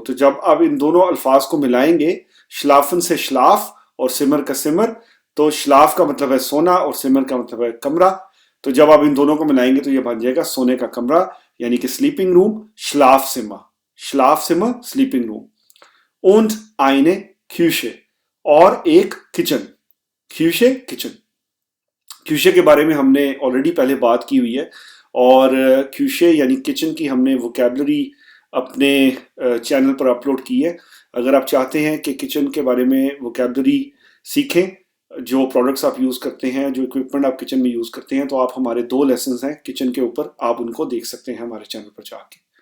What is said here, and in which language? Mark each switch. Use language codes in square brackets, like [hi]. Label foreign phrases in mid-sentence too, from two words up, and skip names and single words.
[hi] तो जब आप इन दोनों अल्फाज को मिलाएंगे, श्लाफन से श्लाफ और सिमर का सिमर, तो श्लाफ का मतलब है सोना और सिमर का मतलब है कमरा। तो जब आप इन दोनों को मिलाएंगे तो यह बन जाएगा सोने का कमरा यानी कि [en] sleeping room, [de] Schlaf Zimmer [en] sleeping room. [de] und eine Küche, [hi] और एक किचन। क्यूशे किचन। क्यूशे के बारे में हमने ऑलरेडी पहले बात की हुई है, और क्यूशे यानी किचन की हमने वोकेबलरी अपने चैनल पर अपलोड की है। अगर आप चाहते हैं कि किचन के बारे में वोकेबलरी सीखें, जो प्रोडक्ट्स आप यूज़ करते हैं, जो इक्विपमेंट आप किचन में यूज़ करते हैं, तो आप हमारे 2 लेसन्स हैं किचन के ऊपर, आप उनको देख सकते हैं हमारे चैनल पर जाके।